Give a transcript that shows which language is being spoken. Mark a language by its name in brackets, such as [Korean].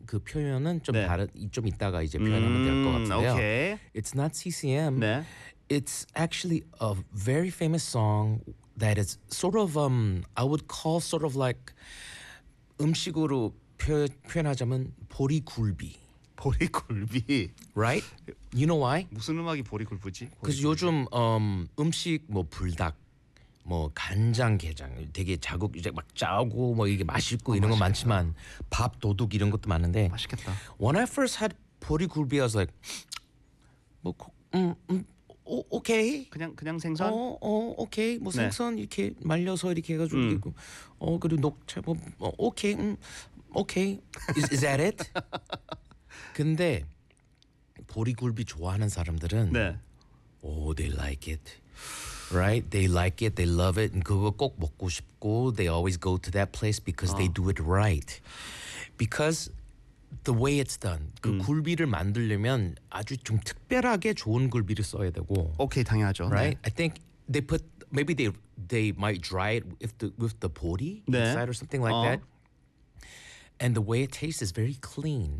[Korean] 그 표현은 좀 다른 좀 이따가 이제 표현하면 될 것 같은데요. [English] Okay. It's not CCM. [Korean] 네. [English] It's actually a very famous song that is sort of, I would call sort of like [Korean] 음식으로 표현하자면 보리굴비. 보리굴비. [English] Right? You know why? [Korean] 무슨 음악이 보리굴비지? 'Cause 요즘 음식 뭐 불닭, 뭐 간장, 게장 되게 자극 이제 막 짜고 뭐 이게 맛있고 이런 거 많지만 밥 도둑 이런 것도 많은데 맛있겠다. [English] When I first had 보리굴비, I was like, [Korean] 뭐 오, 오케이. 그냥 생선. 오케이. 뭐 네. 생선 이렇게 말려서 이렇게 해가지고 이렇게. 그리고 녹차 뭐 오케이. 오케이. [English] Is that it? [Korean] 근데 보리굴비 좋아하는 사람들은 네. [English] Oh, they like it. Right? They like it. They love it. [Korean] 그거 꼭 먹고 싶고 [English] they always go to that place because they do it right. Because the way it's done. [Korean] 그 굴비를 만들려면 아주 좀 특별하게 좋은 굴비를 써야 되고. 오케이, 당연하죠. [English] Right? [Korean] 네. [English] I think they put maybe they might dry it with the 보리 [Korean] 네. [English] inside or something like that. And the way it tastes is very clean.